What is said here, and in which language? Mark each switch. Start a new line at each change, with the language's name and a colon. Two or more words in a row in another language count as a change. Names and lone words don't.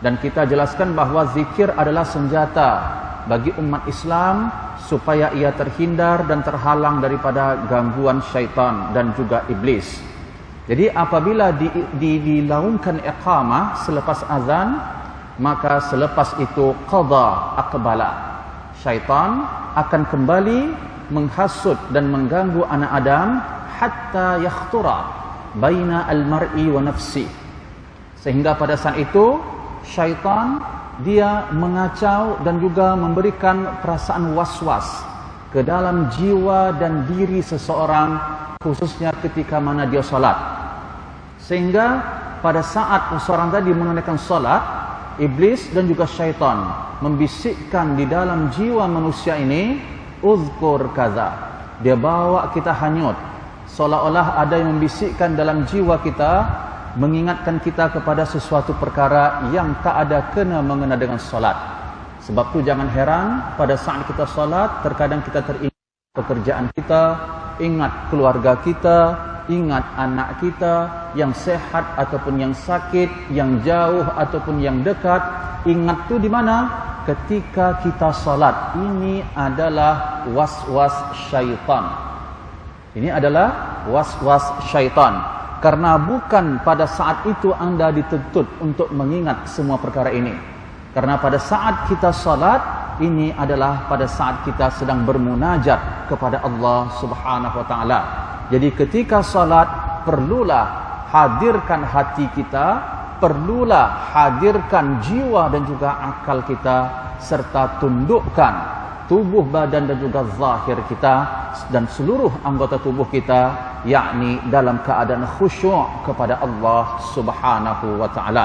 Malay: Dan kita jelaskan bahwa zikir adalah senjata bagi umat Islam supaya ia terhindar dan terhalang daripada gangguan syaitan dan juga iblis. Jadi apabila dilaungkan iqamah selepas azan, maka selepas itu
Arabic: قد أقبل.
Malay: Syaitan akan kembali menghasut dan mengganggu anak Adam
Arabic: حتى يخطر بين المرء ونفسه.
Malay: Sehingga pada saat itu syaitan dia mengacau dan juga memberikan perasaan was-was ke dalam jiwa dan diri seseorang, khususnya ketika mana dia salat. Sehingga pada saat seseorang tadi menunaikan salat, iblis dan juga syaitan membisikkan di dalam jiwa manusia ini,
Arabic: اذكر كذا.
Malay: Dia bawa kita hanyut, seolah-olah ada yang membisikkan dalam jiwa kita, mengingatkan kita kepada sesuatu perkara yang tak ada kena mengena dengan solat. Sebab tu jangan heran pada saat kita solat, terkadang kita teringat pekerjaan kita, ingat keluarga kita, ingat anak kita yang sehat ataupun yang sakit, yang jauh ataupun yang dekat. Ingat tu di mana? Ketika kita solat. Ini adalah was-was syaitan. Ini adalah was-was syaitan. Karena bukan pada saat itu anda dituntut untuk mengingat semua perkara ini. Karena pada saat kita salat, ini adalah pada saat kita sedang bermunajat kepada
Arabic: الله سبحانه وتعالى.
Malay: Jadi ketika salat, perlulah hadirkan hati kita, perlulah hadirkan jiwa dan juga akal kita, serta tundukkan tubuh badan dan juga zahir kita dan seluruh anggota tubuh kita, yakni dalam keadaan khusyuk kepada
Arabic: الله سبحانه وتعالى.